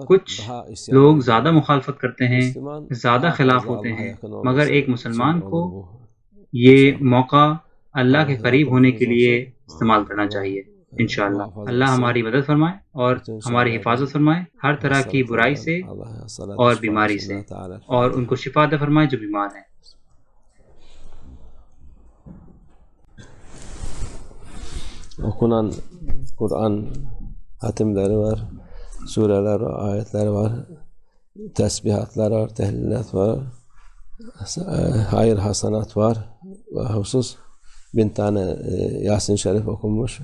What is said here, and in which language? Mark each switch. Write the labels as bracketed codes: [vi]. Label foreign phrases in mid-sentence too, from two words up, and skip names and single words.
[ur] کچھ لوگ زیادہ مخالفت کرتے ہیں، زیادہ خلاف ہوتے ہیں، مگر ایک مسلمان کو یہ موقع اللہ کے قریب ہونے کے لیے استعمال کرنا چاہیے. [ar] انشاءاللہ [ur] اللہ ہماری مدد فرمائے اور ہماری حفاظت فرمائے ہر طرح کی برائی سے اور بیماری سے، اور ان کو شفا عطا فرمائے جو بیمار ہیں. [tr] Okunan Kur'an hatimleri var, sureler var, ayetler var, tesbihatlar var, tehlillat var, hayır hasanat var ve husus 1000 tane Yasin Şerif okunmuş.